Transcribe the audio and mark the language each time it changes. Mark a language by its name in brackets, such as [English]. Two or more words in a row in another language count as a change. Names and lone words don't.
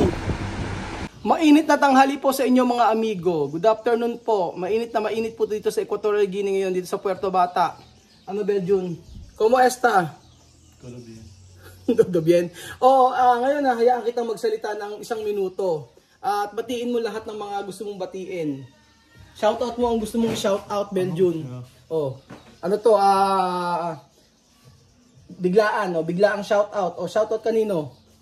[Filipino] Mainit na tanghali po sa inyo mga amigo. [English] Good afternoon [Filipino] po. Mainit po dito sa Equatorial Guinea ngayon dito sa Puerto Bata. Ano Beljun? [Spanish] ¿Cómo está? Todo bien. Todo bien. [Filipino] Ngayon hayaan kitang magsalita ng 1 minuto. At batiin mo lahat ng mga gusto mong batiin. Shoutout mo ang gusto mong shoutout Beljun. Ano to? Biglaang shoutout. Shoutout kanino?